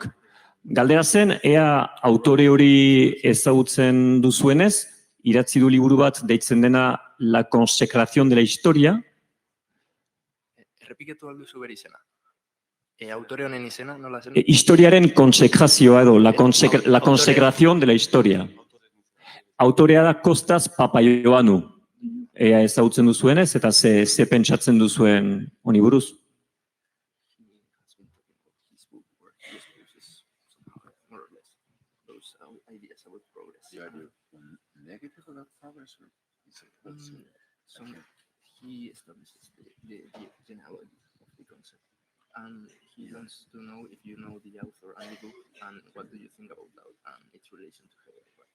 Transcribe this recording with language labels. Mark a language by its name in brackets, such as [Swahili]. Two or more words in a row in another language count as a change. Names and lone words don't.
[Basque] Galdera zen, ea autore hori ezagutzen duzuenez, idatzi du liburu bat deitzen dena La Consecración de la Historia. Errepiketu alduzu bere izena. Autore honen izena, nola zen? Historiaren konsekrazioa edo, la Consecración de la Historia. Autorea da Kostas Papaioanu. Ea ezagutzen duzuenez, eta ze pentsatzen duzuen honi buruz. [English] He establishes the genealogy of the concept, and he wants to know if you know the author and the book, and what do you think about that and its relation to Hegel.